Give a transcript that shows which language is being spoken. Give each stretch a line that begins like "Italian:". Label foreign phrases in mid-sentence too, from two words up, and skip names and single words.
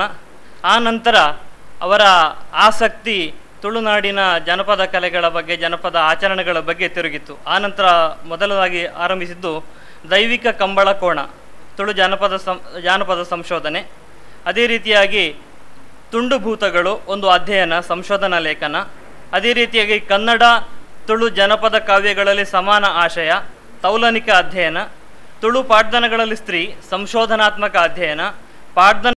Kannada: ಆ ನಂತರ ಅವರ ಆಸಕ್ತಿ ತುಳುನಾಡಿನ ಜನಪದ ಕಲೆಗಳ ಬಗ್ಗೆ, ಜನಪದ ಆಚರಣೆಗಳ ಬಗ್ಗೆ ತಿರುಗಿತ್ತು. ಆ ನಂತರ ಮೊದಲದಾಗಿ ಆರಂಭಿಸಿದ್ದು ದೈವಿಕ ಕಂಬಳ ಕೋಣ, ತುಳು ಜಾನಪದ ಸಂಶೋಧನೆ. ಅದೇ ರೀತಿಯಾಗಿ ತುಂಡುಭೂತಗಳು ಒಂದು ಅಧ್ಯಯನ, ಸಂಶೋಧನಾ ಲೇಖನ. ಅದೇ ರೀತಿಯಾಗಿ ಕನ್ನಡ ತುಳು ಜನಪದ ಕಾವ್ಯಗಳಲ್ಲಿ ಸಮಾನ ಆಶಯ, ತೌಲನಿಕ ಅಧ್ಯಯನ. ತುಳು ಪಾಡ್ದನಗಳಲ್ಲಿ ಸ್ತ್ರೀ, ಸಂಶೋಧನಾತ್ಮಕ ಅಧ್ಯಯನ. ಪಾಡ್ದನ